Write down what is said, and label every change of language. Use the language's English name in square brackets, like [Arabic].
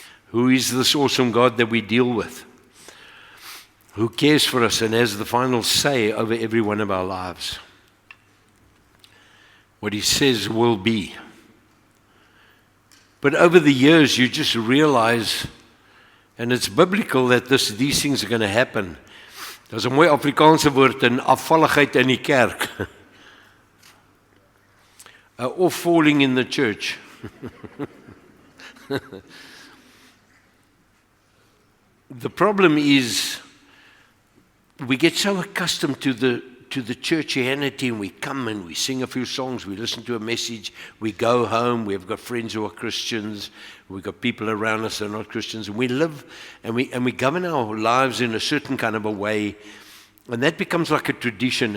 [English] Who is this awesome God that we deal with? Who cares for us and has the final say over every one of our lives? What He says will be. But over the years, you just realize, and it's biblical that these things are going to happen. [Afrikaans] Daar's 'n mooi Afrikaanse woord in afvalligheid in die kerk. [English] Or falling in the church. The problem is we get so accustomed to the churchianity, and we come and we sing a few songs, we listen to a message, we go home, we've got friends who are Christians, we've got people around us that are not Christians, and we live and we govern our lives in a certain kind of a way, and that becomes like a tradition.